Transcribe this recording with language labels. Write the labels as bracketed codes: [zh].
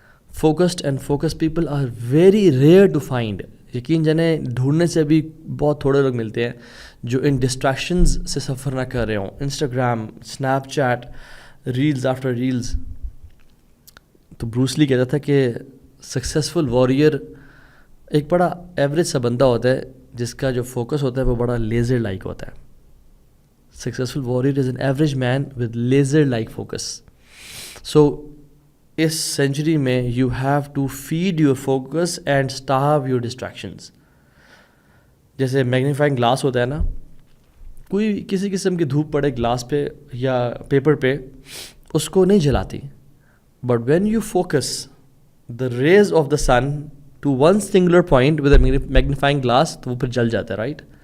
[en] Focused and focus people are very rare to find. [ur] یقین جانیں ڈھونڈنے سے بھی بہت تھوڑے لوگ ملتے ہیں جو ان ڈسٹریکشنز سے سفر نہ کر رہے ہوں۔ Instagram, snap chat, reels after reels. تو بروس لی کہتا تھا کہ سکسیزفل واریر ایک بڑا ایوریج سا بندہ ہوتا ہے جس کا جو فوکس ہوتا ہے وہ بڑا لیزر لائک ہوتا ہے۔ [en] Successful warrior is an average man with laser-like focus. So, [ur] اس century میں [en] you have to feed your focus and starve your distractions. [ur] جیسے میگنیفائنگ گلاس ہوتا ہے نا، کوئی کسی قسم کی دھوپ پڑے گلاس پہ یا پیپر پہ اس کو نہیں جلاتی، [en] but when you focus the rays of the sun to one singular point with a magnifying glass [ur] تو وہ پھر جل جاتا ہے، رائٹ؟